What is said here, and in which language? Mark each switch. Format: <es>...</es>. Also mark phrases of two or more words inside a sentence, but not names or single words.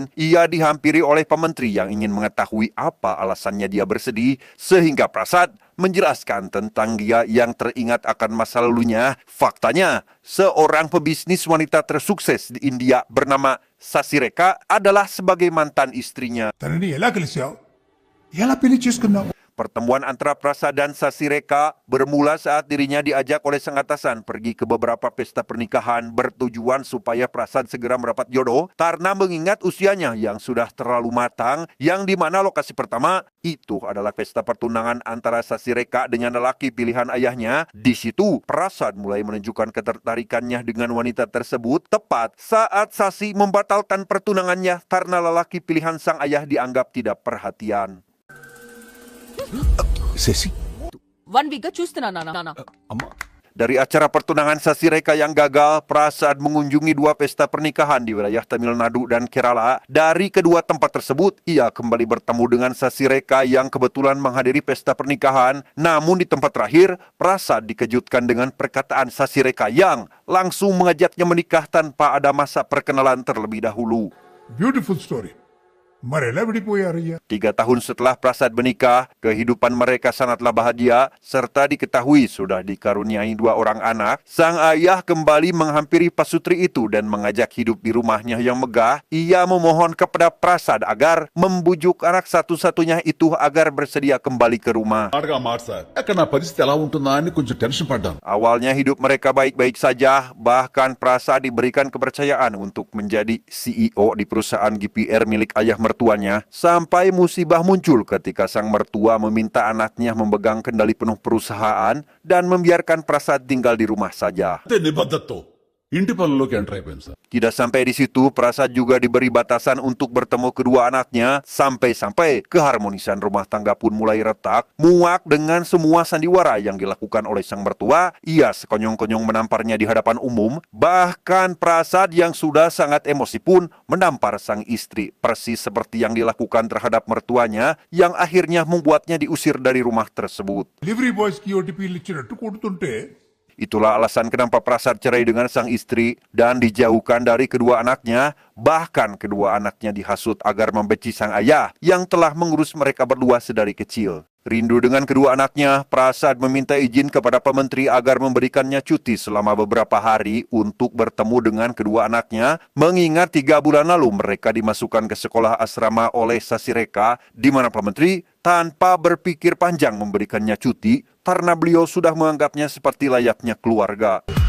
<id>Ia dihampiri oleh Pak Menteri yang ingin mengetahui apa alasannya dia bersedih, sehingga Prasad menjelaskan tentang dia yang teringat akan masa lalunya. Faktanya, seorang pebisnis wanita tersukses di India bernama Sasireka adalah sebagai mantan istrinya.</id> <te>తనని ఎలా కలిసావు ఎలా పెళ్లి చేసుకున్నావు</te> <id>Pertemuan antara Prasad dan Sasireka bermula saat dirinya diajak oleh sang atasan pergi ke beberapa pesta pernikahan bertujuan supaya Prasad segera mendapat jodoh karena mengingat usianya yang sudah terlalu matang, yang dimana lokasi pertama itu adalah pesta pertunangan antara Sasireka dengan lelaki pilihan ayahnya. Di situ Prasad mulai menunjukkan ketertarikannya dengan wanita tersebut tepat saat Sasi membatalkan pertunangannya karena lelaki pilihan sang ayah dianggap tidak perhatian.</id> <te>శశి 1 వీక్ గా చూస్తున్నా నాన్న. అమ్మా</te> <id>Dari acara pertunangan Sasireka yang gagal, Prasad mengunjungi dua pesta pernikahan di wilayah Tamil Nadu dan Kerala. Dari kedua tempat tersebut, ia kembali bertemu dengan Sasireka yang kebetulan menghadiri pesta pernikahan. Namun di tempat terakhir, Prasad dikejutkan dengan perkataan Sasireka yang langsung mengajaknya menikah tanpa ada masa perkenalan terlebih dahulu.</id> <en>beautiful story</en> <te>మరి ఎలా విడిపోయారయ్యా</te> <id>3 tahun setelah Prasad menikah, kehidupan mereka sangatlah bahagia, serta diketahui sudah dikaruniai 2 orang anak. Sang ayah kembali menghampiri pasutri itu dan mengajak hidup di rumahnya yang megah. Ia memohon kepada Prasad agar membujuk anak satu-satunya itu agar bersedia kembali ke rumah.</id> <te>మాటగా మాట సార్ అక్కడ నా పరిస్థితి ఎలా ఉంటుందా అని కొంచెం టెన్షన్ పడ్డాను.</te> <id>Awalnya hidup mereka baik-baik saja, bahkan Prasad diberikan kepercayaan untuk menjadi CEO di perusahaan GPR milik ayah mertuanya, sampai musibah muncul ketika sang mertua meminta anaknya memegang kendali penuh perusahaan dan membiarkan Prasad tinggal di rumah saja.</id> <te>అంతే నిబద్ధతతో ఇంటి పనుల్లోకి ఎంటర్ అయిపోయింది సార్.</te> <id>Tidak sampai di situ, Prasad juga diberi batasan untuk bertemu kedua anaknya, sampai-sampai keharmonisan rumah tangga pun mulai retak. Muak dengan semua sandiwara yang dilakukan oleh sang mertua, ia sekonyong-konyong menamparnya di hadapan umum. Bahkan Prasad yang sudah sangat emosi pun menampar sang istri, persis seperti yang dilakukan terhadap mertuanya, yang akhirnya membuatnya diusir dari rumah tersebut.</id> <en>delivery boys</en> <te>కి ఓటీపీలు ఇచ్చినట్టు కొడుతుంటే</te> <id>Itulah alasan kenapa Prasad cerai dengan sang istri dan dijauhkan dari kedua anaknya. Bahkan kedua anaknya dihasut agar membenci sang ayah yang telah mengurus mereka berdua sedari kecil. Rindu dengan kedua anaknya, Prasad meminta izin kepada pementeri agar memberikannya cuti selama beberapa hari untuk bertemu dengan kedua anaknya, mengingat 3 bulan lalu mereka dimasukkan ke sekolah asrama oleh Sasireka, di mana pementeri tanpa berpikir panjang memberikannya cuti karena beliau sudah menganggapnya seperti layaknya keluarga.</id>